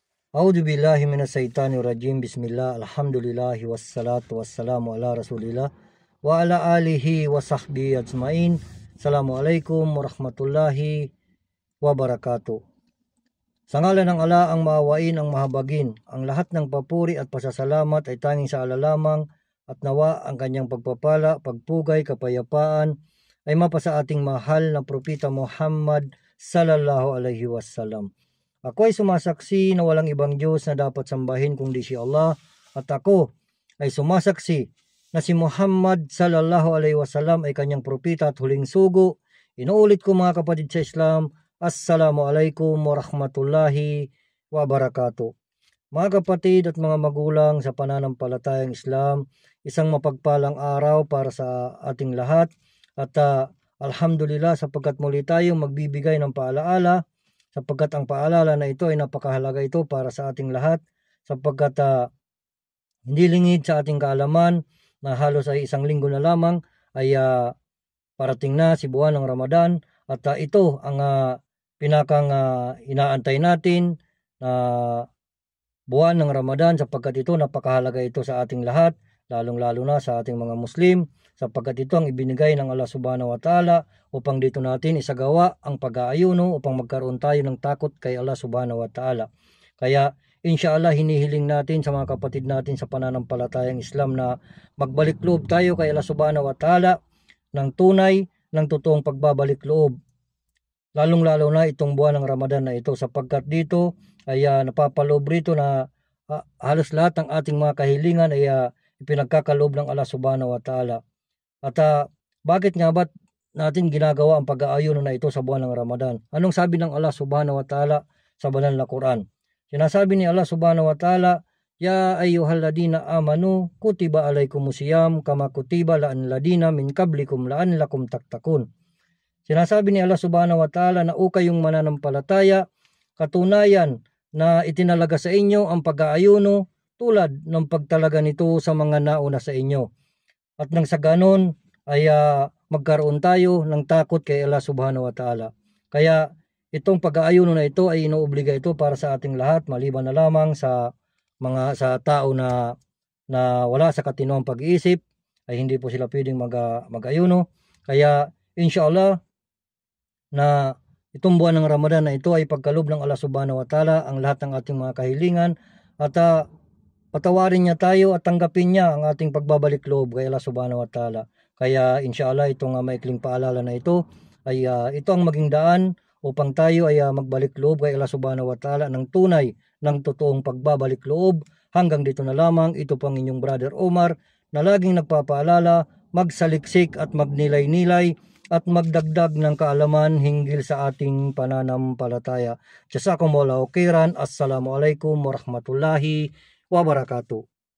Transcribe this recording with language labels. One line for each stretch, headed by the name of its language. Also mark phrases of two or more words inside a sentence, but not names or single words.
Arabic: أعوذ بالله من الشيطان الرجيم. بسم الله، الحمد لله، والصلاة والسلام على رسول الله وعلى آله وصحبه أجمعين. السلام عليكم ورحمة الله وبركاته.
Filipino: Sa ngalan ng Allah ang maawain, ang mahabagin, ang lahat ng papuri at pasasalamat ay tanging sa Allah lamang, at nawa ang kanyang pagpapala, pagpugay, kapayapaan ay mapasa ating mahal na propeta Muhammad
Arabic: صلى الله عليه وسلم.
Filipino: Ako ay sumasaksi na walang ibang Diyos na dapat sambahin kundi si Allah, at ako ay sumasaksi na si Muhammad
Arabic: صلى الله عليه وسلم
Filipino: ay kanyang propeta at huling sugo. Inuulit ko mga kapatid sa Islam,
Arabic: السلام عليكم ورحمة الله وبركاته.
Filipino: Mga kapatid at mga magulang sa pananampalatayang Islam, isang mapagpalang araw para sa ating lahat, at alhamdulillah sapagkat muli tayong magbibigay ng paalaala, sapagkat ang paalala na ito ay napakahalaga ito para sa ating lahat, sapagkat hindi lingid sa ating kaalaman na halos ay isang linggo na lamang ay parating na si buwan ng Ramadan, at ito ang pinakang inaantay natin na buwan ng Ramadan, sapagkat ito napakahalaga ito sa ating lahat, lalong-lalo na sa ating mga Muslim, sapagkat ito ang ibinigay ng Allah
Arabic: سبحانه وتعالى
Filipino: upang dito natin isagawa ang pag-aayuno, upang magkaroon tayo ng takot kay Allah
Arabic: سبحانه وتعالى.
Filipino: Kaya inshallah hinihiling natin sa mga kapatid natin sa pananampalatayang Islam na magbalik loob tayo kay Allah
Arabic: سبحانه وتعالى
Filipino: ng tunay, ng totoong pagbabalik loob, lalong-lalo na itong buwan ng Ramadan na ito, sapagkat dito ay napapaloob rito na halos lahat ng ating mga kahilingan ay ipinagkakaloob ng Allah
Arabic: سبحانه وتعالى.
Filipino: At bakit nga ba natin ginagawa ang pag-aayuno na ito sa buwan ng Ramadan? Anong sabi ng Allah
Arabic: سبحانه وتعالى
Filipino: sa banal na Quran? Sinasabi ni Allah
Arabic: سبحانه وتعالى, يا أيها الذين آمنوا كتب عليكم الصيام كما كتب على الذين من قبلكم لعلكم تتقون.
Filipino: Sinasabi ni Allah
Arabic: سبحانه وتعالى
Filipino: na kayong mananampalataya, katunayan na itinalaga sa inyo ang pag-aayuno tulad ng pagtalaga nito sa mga nauna sa inyo. At nang sa ganon ay magkaroon tayo ng takot kay Allah
Arabic: سبحانه وتعالى.
Filipino: Kaya itong pag-aayuno na ito ay inuobliga ito para sa ating lahat, maliban na lamang sa sa tao na wala sa katinoang pag-iisip, ay hindi po sila pwedeng mag-ayuno. Kaya inshallah na itong buwan ng Ramadan na ito ay pagkaloob ng Allah
Arabic: سبحانه وتعالى
Filipino: ang lahat ng ating mga kahilingan, at patawarin niya tayo at tanggapin niya ang ating pagbabalik loob kay Allah
Arabic: سبحانه وتعالى.
Filipino: Kaya inshallah itong maikling paalala na ito ay ito ang maging daan upang tayo ay magbalik loob kay Allah
Arabic: سبحانه وتعالى
Filipino: ng tunay, ng totoong pagbabalik loob. Hanggang dito na lamang, ito pang inyong Brother Omar na laging nagpapaalala, magsaliksik at magnilay-nilay at magdagdag ng kaalaman hinggil sa ating pananampalataya.
Arabic: جزاكم الله خيرا. السلام عليكم ورحمة الله وبركاته.